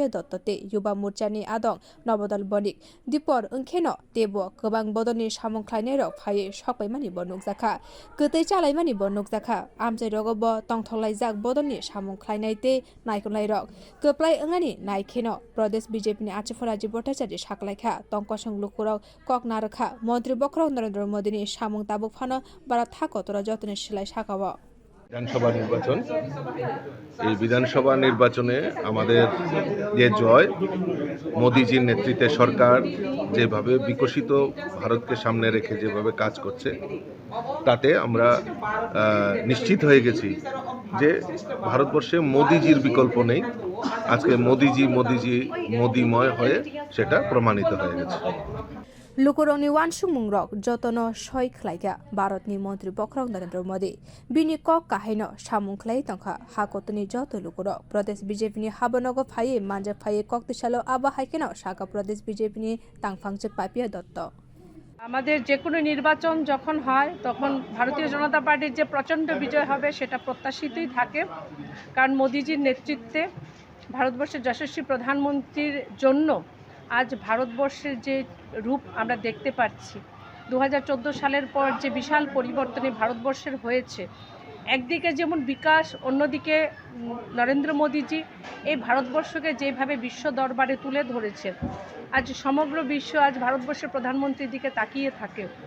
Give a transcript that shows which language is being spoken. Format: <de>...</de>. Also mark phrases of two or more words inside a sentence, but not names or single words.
<trp>दत्तते युवा मोर्चानि आदं नवदल बनिक दीपर अंखेनो तेबो गोबां बदलनि सामुं खलायनाय रक फायै सकबायमानि बनुगजाखा गोतै चालायमानि बनुगजाखा आमचाय रगब तंथगलायजाक बदलनि सामुं खलायनायते नायखनाय रक गोप्लाय अंगानि नायखेनो प्रदेश बीजेपी नि आचुफराजी भट्टाचार्य साकलायखा तंकसं लुकुराव कक नारखा मंत्री बख्राव नरेंद्र मोदी नि सामुं ताबुकफानो बारा थाकतरा जतने सिलाय साकाव</trp> <bn>বিধানসভা নির্বাচন এই বিধানসভা নির্বাচনে আমাদের যে জয় মোদিজির নেতৃত্বে সরকার যেভাবে বিকশিত ভারতকে সামনে রেখে যেভাবে কাজ করছে তাতে আমরা নিশ্চিত হয়ে গেছি যে ভারতবর্ষে মোদিজির বিকল্প নেই আজকে মোদিজি মোদিময় হয়ে সেটা প্রমাণিত হয়ে গেছে</bn> <trp>लुकुरंनि वानसुं मुंरक जतन सय खलायगा भारतनि मंत्री बख्राव नरेंद्र मोदी बिनि कक काहायनो सामुं खलाय तंखा हाकतनि जत लुकुरक प्रदेश बीजेपी नि हाबनगो फाये मानजा फाये कक्तिशालो आबा हाइकेनो शाखा प्रदेश बीजेपी नि तांफांजो पापिया दत्त</trp> <bn>আমাদের যে কোনো নির্বাচন যখন হয় তখন ভারতীয় জনতা পার্টির যে প্রচণ্ড বিজয় হবে সেটা প্রত্যাশিতই থাকে কারণ মোদিজির নেতৃত্বে ভারতবর্ষের যশস্বী প্রধানমন্ত্রীর জন্য আজ ভারতবর্ষের যে রূপ আমরা দেখতে পাচ্ছি 2014 সালের পর যে বিশাল পরিবর্তনে ভারতবর্ষের হয়েছে একদিকে যেমন বিকাশ অন্যদিকে নরেন্দ্র মোদিজি এই ভারতবর্ষকে যেভাবে বিশ্ব দরবারে তুলে ধরেছেন আজ সমগ্র বিশ্ব আজ ভারতবর্ষের প্রধানমন্ত্রীর দিকে তাকিয়ে থাকে</bn>